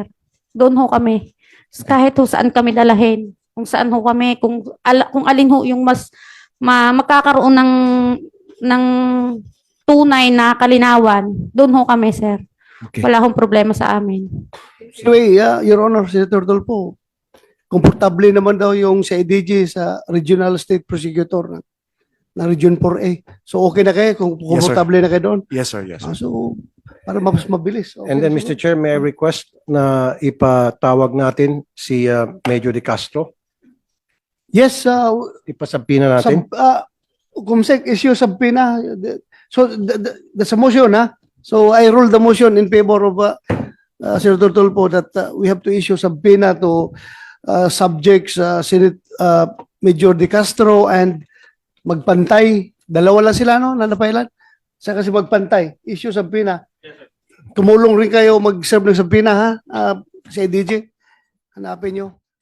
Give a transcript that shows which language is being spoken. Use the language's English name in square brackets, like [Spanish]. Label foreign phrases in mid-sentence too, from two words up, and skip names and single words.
[Filipino] Doon ho kami. Kahit ho saan kami dalahin. Kung saan ho kami, kung alin ho yung mas magkakaroon ng tunay na kalinawan, doon ho kami, sir. Okay. Wala hong problema sa amin. [English] Anyway, Your Honor, [Filipino] Senator Dolpo, komportable naman daw yung sa IDG sa Regional State Prosecutor na Region 4A. So okay na kayo kung [English] Yes, sir. [Filipino] komportable na kayo doon? [English] Yes, sir. Yes, sir. [Filipino] So, para mas mabilis. Okay, [English] And then, Mr. Chair, may I request [Filipino] na ipatawag natin [English] si Major De Castro? Yes, [Filipino] Ipasabihin na natin. [English] Kumsek, issue subpoena. So, that's a motion, ha? So, I rule the motion in favor of Senator Tulfo that we have to issue subpoena to subjects Senate Major De Castro and Magpantay. [Filipino] Dalawa lang sila, no? Nanapailan? Sa kasi Magpantay. [English] Issue subpoena. [Filipino] tumulong rin kayo mag-serve ng subpoena, ha? Si IDG, hanapin nyo.